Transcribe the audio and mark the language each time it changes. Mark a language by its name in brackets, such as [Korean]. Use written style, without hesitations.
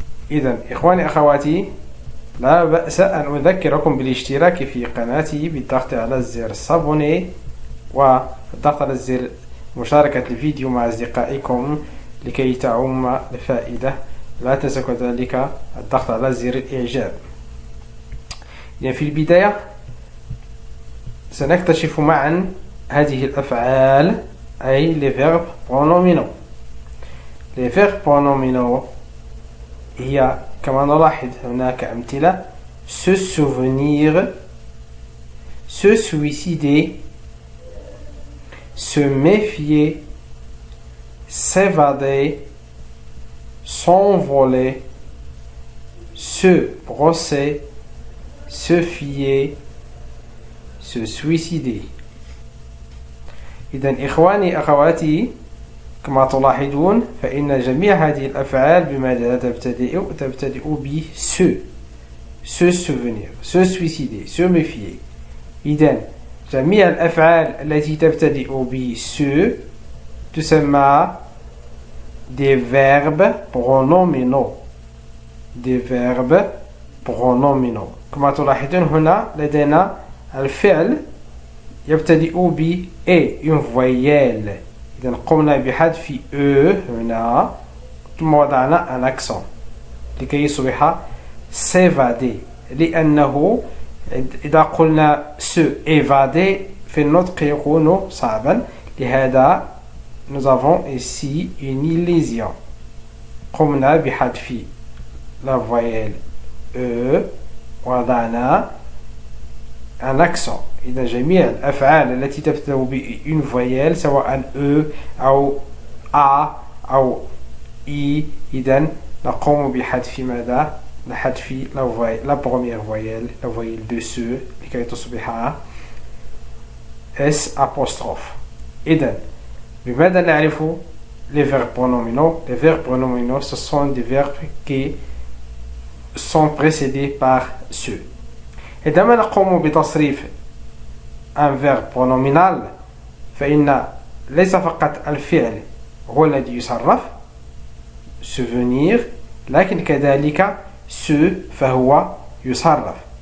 [Arabic] إذن إخواني أخواتي، لا بأس أن أذكركم بالاشتراك في قناتي بالضغط على زر s'abonner والضغط على زر مشاركة الفيديو مع أصدقائكم لكي تعم الفائدة. لا تنسوا كذلك الضغط على زر الإعجاب. يعني في البداية سنكتشف معا هذه الأفعال أي les verbes pronominaux. [French] Les verbes pronominaux [Arabic] هي كما نلاحظ هناك أمثلة: [French] se souvenir, se suicider, se méfier, s'évader, s'envoler, se brosser, se fier, se suicider. [Arabic] إذن إخواني أخواتي، كما تلاحظون فإن جميع هذه الأفعال بماذا تبتدئ ب se souvenir, se suicider, se méfier. إذن جميع الأفعال التي تبتدئ ب se تسمى des verbes pronominaux. [French] des verbes pronominaux. [Arabic] كما تلاحظون هنا لدينا الفعل يبتدئ ب et une voyelle. إذا قمنا بحذف e هنا ثم وضعنا un accent لكي يصبح s'évader، لأنه إذا قلنا se évader في النطق يكون صعبا، لهذا [French] nous avons ici une illusion. [Arabic] قمنا بحذف la voyelle e وضعنا un accent. إذا جميع الأفعال التي تبدأ بune voyelle سواء e أو a أو i، إذا نقوم بحذف ماذا؟ بحذف la première voyelle، la voyelle de se لكي تصبح s apostrophe. إذا بماذا نعرف [French] les verbes pronominaux؟ Les verbes pronominaux, ce sont des verbes qui sont précédés par se. [Arabic] عندما نقوم بتصريف un verbe pronominal فإن ليس فقط الفعل هو الذي يصرف souvenir، لكن كذلك se فهو يصرف.